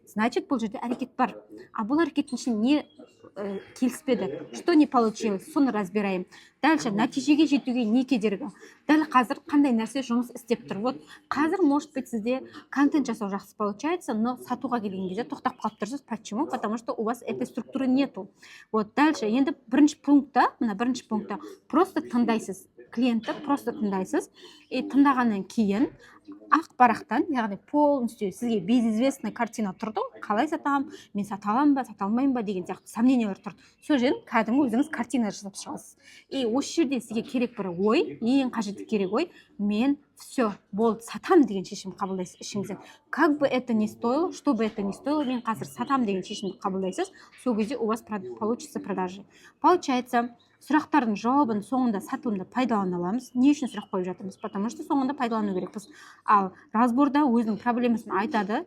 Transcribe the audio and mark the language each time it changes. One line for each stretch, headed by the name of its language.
Russian: Значит,
Kazakh: бұл жерде әрекет бар. А бұл әрекеттің ішінде не келіспеді,
Russian: что не получилось,
Kazakh: соны
Russian: разбираем. Дальше
Kazakh: нәтижеге жетуге не кедергі? Дәл қазір қандай нәрсе жұмыс істеп тұр? Вот қазір,
Russian: может быть,
Kazakh: сізде контент жасау жақсы
Russian: получается, но
Kazakh: сатуға келген кезде тоқтап қалып тұрсыз.
Russian: Почему? Потому что у вас этой структуры нету. Вот дальше
Kazakh: енді бірінші пунктта просто тыңдайсыз. Клиентті просто тыңдайсыз. И тыңдағаннан кейін ақпараттан, яғни
Russian: полностью
Kazakh: сізге
Russian: безизвестный
Kazakh: картина тұрды. Қалай сатамын, мен сата аламын ба, сата алмаймын ба деген сияқты сомнениялар тұрды. Сол жерден кәдімгі өзіңіз картина жасап шығасыз. И осы жерде сізге керек бір ой, ең қажетті керек ой: мен
Russian: все,
Kazakh: болды, сатам деген шешім қабылдайсыз ішіңізден.
Russian: Как бы это ни стоило, что бы это ни стоило,
Kazakh: мен қазір сатам деген шешімді қабылдайсыз. Сол кезде
Russian: у вас получится продажи. Получается,
Kazakh: сұрақтардың жауабын соңында сатылымда пайдалана аламыз. Не үшін сұрақ қойып жатырмыз?
Russian: Потому что
Kazakh: соңында пайдалану керекпіз. Ал разборда өзінің проблемасын айтады.